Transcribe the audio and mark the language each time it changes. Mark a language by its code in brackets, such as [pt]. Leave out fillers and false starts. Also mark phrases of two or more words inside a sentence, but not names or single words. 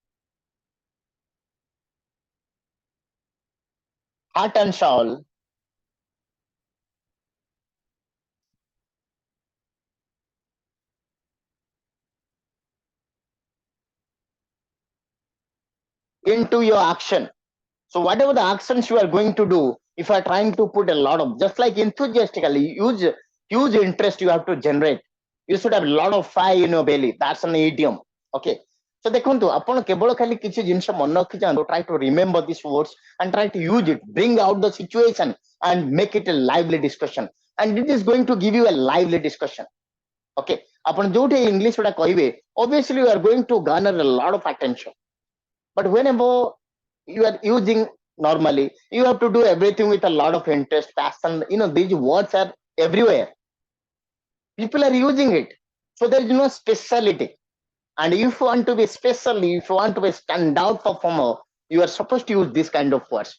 [en] heart and soul into your action so whatever the actions you are going to do if you are trying to put a lot of just like enthusiastically use huge interest you have to generate you should have a lot of fire in your belly that's an idiom okay so [or] ଦେଖନ୍ତୁ ଆପଣ କେବଳ ଖାଲି କିଛି ଜିନିଷ ମନେ ରଖିଯାଆନ୍ତୁ [en] try to remember these words and try to use it bring out the situation and make it a lively discussion and it is going to give you a lively discussion okay [or] ଆପଣ ଯୋଉଠି English ଗୁଡା କହିବେ [en] obviously you are going to garner a lot of attention but whenever you are using normally you have to do everything with a lot of interest passion you know these words are everywhere people are using it so there is no speciality and if you want to be special if you want to be standout performer you are supposed to use this kind of words.